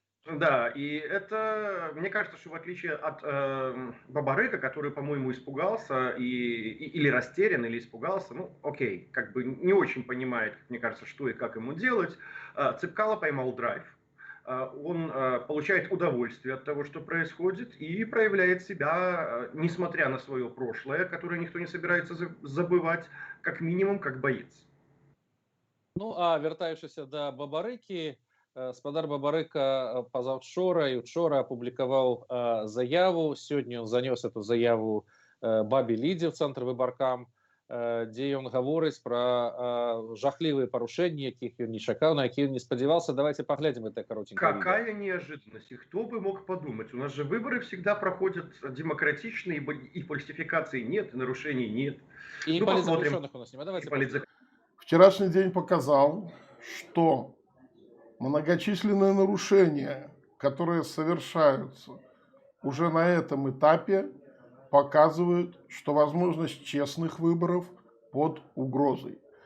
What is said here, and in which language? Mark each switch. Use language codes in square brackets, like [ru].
[ru] Да, и это, мне кажется, что в отличие от Бабарыка, который, по-моему, испугался или растерян, или испугался, ну, окей, как бы не очень понимает, мне кажется, что и как ему делать, Цепкало поймал драйв. Он получает удовольствие от того, что происходит, и проявляет себя, несмотря на свое прошлое, которое никто не собирается забывать, как минимум, как боец. [be] Ну, а вяртаючыся да Бабарыкі, спадар Бабарыка пазаўчора і учора апублікаваў заяву. Сёння ён занёс эту заяву бабе Лідзе ў цэнтр выбаркам, дзе ён гаворыць пра жахлівыя парушэнні, якіх ён не чакаў, на якія он не спадзяваўся. [ru] Давайте поглядим это коротенькое видео. Какая неожиданность! И кто бы мог подумать? У нас же выборы всегда проходят демократично, и фальсификаций нет, и нарушений нет. И Ну, политзаключенных у нас нет. Давайте Вчерашний день показал, что многочисленные нарушения, которые совершаются уже на этом этапе, показывают, что возможность честных выборов под угрозой.